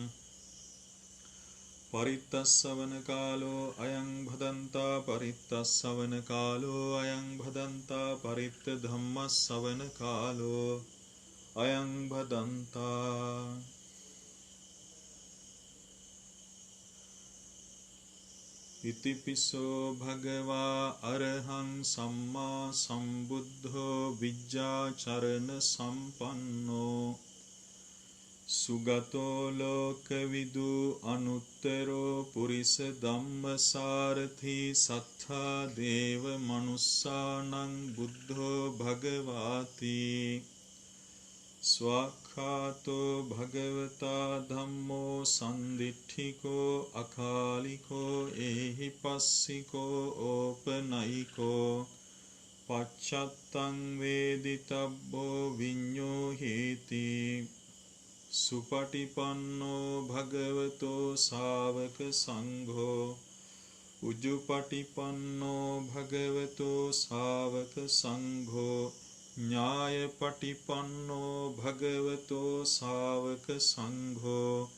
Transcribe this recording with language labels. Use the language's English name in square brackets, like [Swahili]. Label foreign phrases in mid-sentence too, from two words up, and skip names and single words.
[Pali] परित्तस्सवन कालो अयं भदन्ता, परित्तस्सवन कालो अयं भदन्ता, परित्तधम्मस्सवन कालो अयं भदन्ता. ඉතිපිසෝ භගවා අරහං සම්මා සම්බුද්ධෝ විජ්ජාචරණ සම්පන්නෝ සුගතෝ ලෝකවිදු අනුත්තරෝ පුරිස ධම්මසාරථි සත්තා දේව මනුස්සානං බුද්ධෝ භගවාති ස්වාක්ඛාතෝ භගවතා ධම්මෝ සන්දිට්ඨිකෝ අකාලිකෝ ඒහි පස්සිකෝ ඕපනයිකෝ පච්චත්තං වේදිතබ්බෝ විඤ්ඤෝ හේති සුපටිපන්නෝ භගවතෝ ශාවක සංඝෝ උජුපටිපන්නෝ භගවතෝ ශාවක සංඝෝ ඥායපටිපන්නෝ භගවතෝ ශාවක සංඝෝ